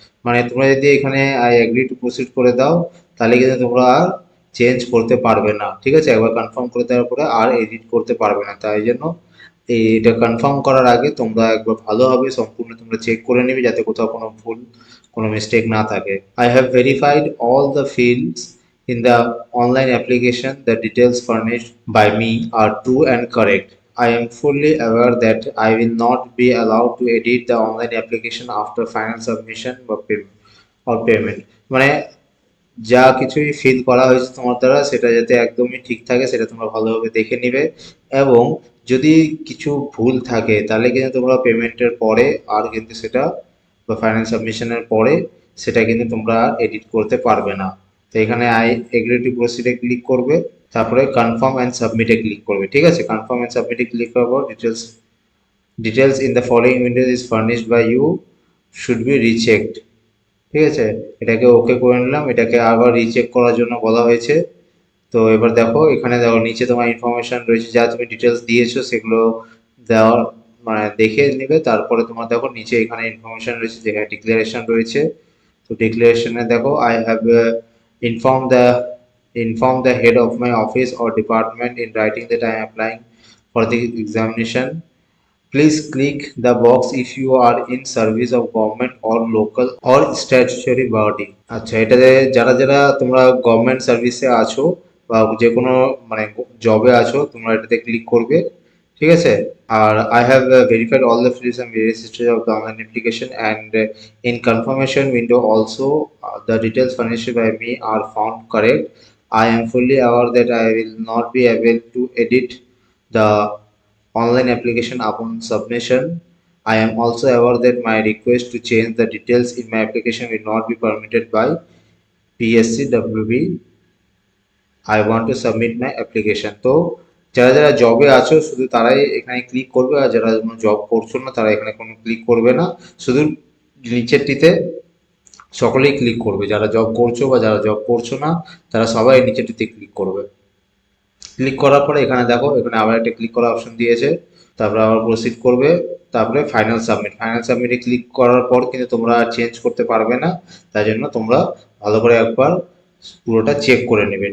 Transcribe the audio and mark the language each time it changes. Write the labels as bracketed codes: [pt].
[bn] মানে তোমরা যদি এখানে [en] I agree to proceed [bn] করে দাও তাহলে কিন্তু তোমরা আর চেঞ্জ করতে পারবে না। ঠিক আছে, একবার কনফার্ম করে দেওয়ার পরে আর এডিট করতে পারবে না, তাই জন্য এটা কনফার্ম করার আগে তোমরা একবার ভালোভাবে সম্পূর্ণ তোমরা চেক করে নেবে যাতে কোথাও কোনো ভুল কোনো মিস্টেক না থাকে। [en] I have verified all the fields in the online application. The details furnished by me are true and correct. I am fully aware that I will not be allowed to edit the online application after final submission or payment। [bn] মানে যা কিছুই feel করা হয়েছে তোমার দ্বারা সেটা যাতে একদমই ঠিক থাকে সেটা তোমরা ভালোভাবে দেখে নিবে, এবং যদি কিছু ভুল থাকে তাহলে কিন্তু তোমরা পেমেন্টের পরে আর কিন্তু সেটা বা ফাইনাল সাবমিশনের পরে সেটা কিন্তু তোমরা এডিট করতে পারবে না। তো এখানে [en] I agree to প্রসিডে [bn] ক্লিক করবে, তারপরে কনফার্ম অ্যান্ড সাবমিটে ক্লিক করবে। ঠিক আছে, কনফার্ম অ্যান্ড সাবমিটে ক্লিক করার পর [en] Details in the following windows is furnished by you should be rechecked. [bn] ঠিক আছে, এটাকে ওকে করে নিলাম, এটাকে আবার রিচেক করার জন্য বলা হয়েছে। তো এবার দেখো এখানে দেখো নিচে তোমার ইনফরমেশন রয়েছে যা তুমি ডিটেলস দিয়েছো সেগুলো দেওয়ার মানে দেখে নেবে। তারপরে তোমার দেখো নিচে এখানে ইনফরমেশন রয়েছে যেখানে ডিক্লারেশন রয়েছে। তো ডিক্লারেশনে দেখো [en] I have inform the inform the head of my office or department in writing that I am applying for the examination. Please click the box if you are in service of government or local or statutory body। [bn] আচ্ছা, এটাতে যারা যারা তোমরা government সার্ভিসে আছো বা যে কোনো মানে জবে আছো তোমরা এটাতে ক্লিক করবে। ঠিক আছে, আর [en] I have verified all the fields and various stages of the online application and in confirmation window also the details furnished by me are found correct. I am fully aware that I will not be able to edit the online application upon submission. I am also aware that my request to change the details in my application will not be permitted by PSC WB। I want to submit my application। [bn] তো যারা যারা জবে আছো শুধু তারাই এখানে click করবে, আর যারা জব করছো না তারা এখানে কোনো ক্লিক করবে না, শুধু নিচেরটিতে সকলেই ক্লিক করবে। যারা জব করছো বা যারা জব করছো না তারা সবাই নিচেরটিতে ক্লিক করবে। ক্লিক করার পরে এখানে দেখো এখানে আবার একটা ক্লিক করার অপশন দিয়েছে, তারপরে আবার প্রসিড করবে, তারপরে ফাইনাল সাবমিটে ক্লিক করার পর কিন্তু তোমরা চেঞ্জ করতে পারবে না, তাই জন্য তোমরা ভালো করে একবার পুরোটা চেক করে নেবে।